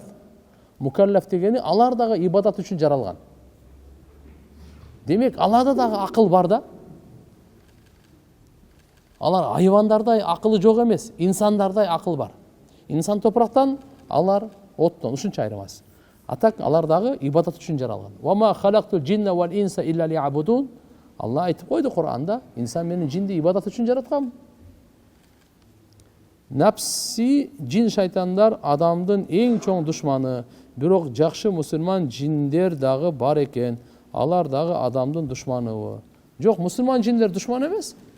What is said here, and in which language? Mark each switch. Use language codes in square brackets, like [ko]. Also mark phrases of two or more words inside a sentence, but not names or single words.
[ky] Мукаллаф дегени алар дагы ибадат үчүн жаралган. Демек аларда дагы акыл бар да. Алар айвандардай акылы жок эмес, инсандардай акыл бар. Инсан топурактан, алар оттон, ушунча айырмасы. А так алар дагы ибадат үчүн жаралган. [ar] وما خلقت الجن والإنس إلا ليعبدون. [ky] Алла айтып койду Кур'анда, инсан менен жинди ибадат үчүн жараткан. Напси, жин шайтандар адамдын эң чоң душманы. Бирок жакшы мусулман жиндер дагы бар экен. Алар дагы адамдын душманыбы? Жок, мусулман жиндер душман эмес.